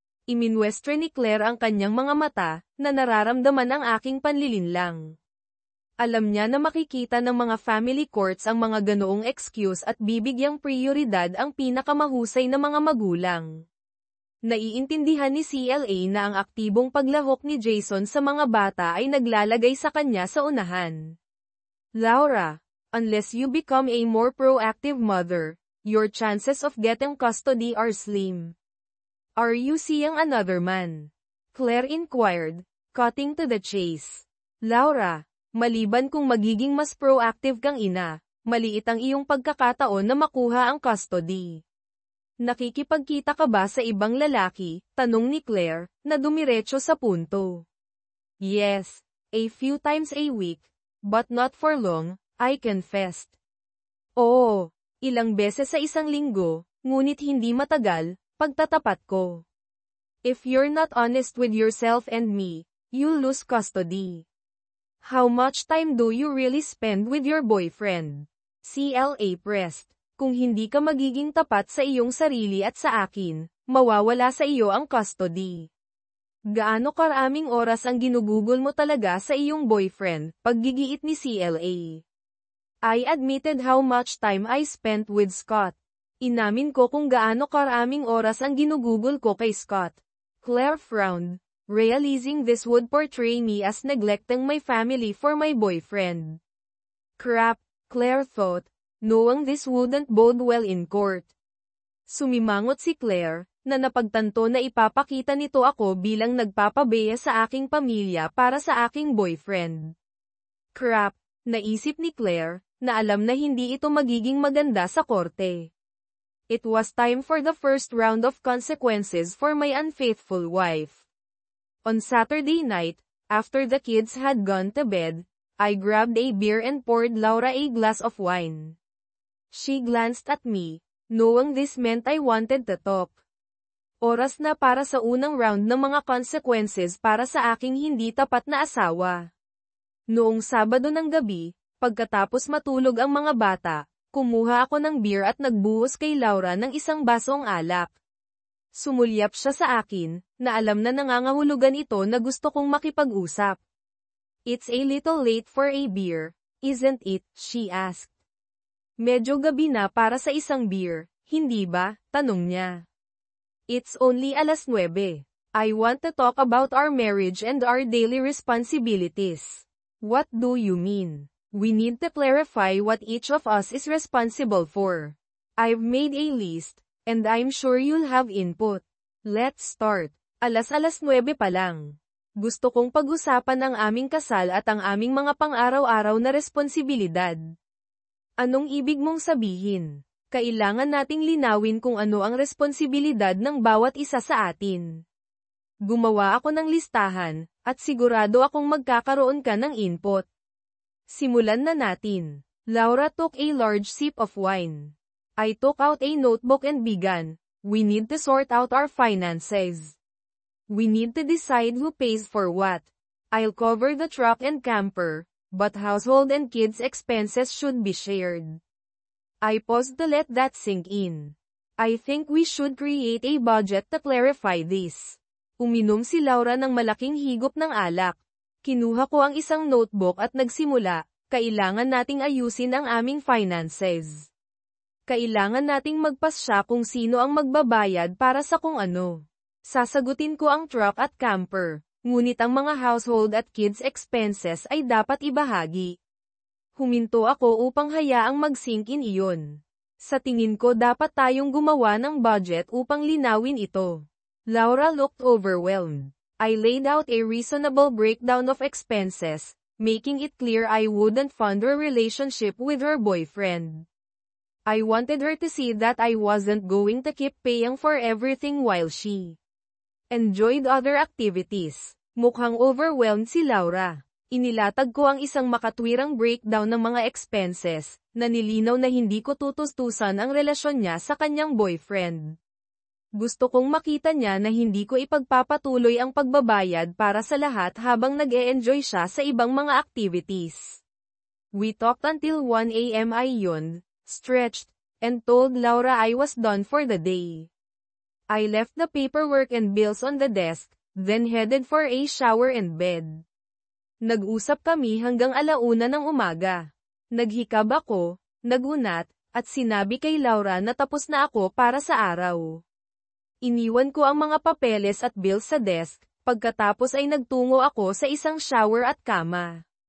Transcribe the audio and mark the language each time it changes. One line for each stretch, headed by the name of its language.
Filipino: Iminwestre ni Claire ang kanyang mga mata, na nararamdaman ang aking panlilinlang. Alam niya na makikita ng mga family courts ang mga ganoong excuse at bibigyang prioridad ang pinakamahusay na mga magulang. Naiintindihan ni CLA na ang aktibong paglahok ni Jason sa mga bata ay naglalagay sa kanya sa unahan.
English: Laura, unless you become a more proactive mother, your chances of getting custody are slim. Are you seeing another man? Claire inquired, cutting to the chase.
Filipino: Laura, maliban kung magiging mas proactive kang ina, maliit ang iyong pagkakataon na makuha ang custody. Nakikipagkita ka ba sa ibang lalaki? Tanong ni Claire, na dumiretso sa punto.
English: Yes, a few times a week, but not for long, I confessed.
Filipino: Oo, ilang beses sa isang linggo, ngunit hindi matagal, pagtatapat ko.
English: If you're not honest with yourself and me, you'll lose custody. How much time do you really spend with your boyfriend? CLA pressed.
Filipino: Kung hindi ka magiging tapat sa iyong sarili at sa akin, mawawala sa iyo ang custody. Gaano karaming oras ang ginugugol mo talaga sa iyong boyfriend? Paggigiit ni CLA.
English: I admitted how much time I spent with Scott.
Filipino: Inamin ko kung gaano karaming oras ang ginugugol ko kay Scott.
English: Claire frowned, realizing this would portray me as neglecting my family for my boyfriend. Crap, Claire thought, knowing this wouldn't bode well in court.
Filipino: Sumimangot si Claire, na napagtanto na ipapakita nito ako bilang nagpapabeya sa aking pamilya para sa aking boyfriend. Crap, naisip ni Claire, na alam na hindi ito magiging maganda sa korte.
English: It was time for the first round of consequences for my unfaithful wife. On Saturday night, after the kids had gone to bed, I grabbed a beer and poured Laura a glass of wine. She glanced at me, knowing this meant I wanted to talk.
Filipino: Oras na para sa unang round ng mga consequences para sa aking hindi tapat na asawa. Noong Sabado ng gabi, pagkatapos matulog ang mga bata, kumuha ako ng beer at nagbuhos kay Laura ng isang basong alak. Sumulyap siya sa akin, na alam na nangangahulugan ito na gusto kong makipag-usap.
English: It's a little late for a beer, isn't it? She asked.
Filipino: Medyo gabi na para sa isang beer, hindi ba? Tanong niya.
English: It's only 9:00. I want to talk about our marriage and our daily responsibilities. What do you mean? We need to clarify what each of us is responsible for. I've made a list, and I'm sure you'll have input. Let's start.
Filipino: 9:00 pa lang. Gusto kong pag-usapan ang aming kasal at ang aming mga pang-araw-araw na responsibilidad. Anong ibig mong sabihin? Kailangan nating linawin kung ano ang responsibilidad ng bawat isa sa atin. Gumawa ako ng listahan, at sigurado akong magkakaroon ka ng input. Simulan na natin.
English: Laura took a large sip of wine. I took out a notebook and began. We need to sort out our finances. We need to decide who pays for what. I'll cover the truck and camper, but household and kids' expenses should be shared. I paused to let that sink in. I think we should create a budget to clarify this.
Filipino: Uminom si Laura ng malaking higop ng alak. Kinuha ko ang isang notebook at nagsimula, kailangan nating ayusin ang aming finances. Kailangan nating magpasya kung sino ang magbabayad para sa kung ano. Sasagutin ko ang truck at camper, ngunit ang mga household at kids expenses ay dapat ibahagi. Huminto ako upang hayaang mag-sink in iyon. Sa tingin ko dapat tayong gumawa ng budget upang linawin ito.
English: Laura looked overwhelmed. I laid out a reasonable breakdown of expenses, making it clear I wouldn't fund her relationship with her boyfriend. I wanted her to see that I wasn't going to keep paying for everything while she enjoyed other activities.
Filipino: Mukhang overwhelmed si Laura. Inilatag ko ang isang makatwirang breakdown ng mga expenses, na nilinaw na hindi ko tutustusan ang relasyon niya sa kanyang boyfriend. Gusto kong makita niya na hindi ko ipagpapatuloy ang pagbabayad para sa lahat habang nag-e-enjoy siya sa ibang mga activities.
English: We talked until 1 a.m. I yawned, stretched, and told Laura I was done for the day. I left the paperwork and bills on the desk, then headed for a shower and bed.
Filipino: Nag-usap kami hanggang 1:00 ng umaga. Naghikab ako, nagunat, at sinabi kay Laura na tapos na ako para sa araw. Iniwan ko ang mga papeles at bills sa desk, pagkatapos ay nagtungo ako sa isang shower at kama.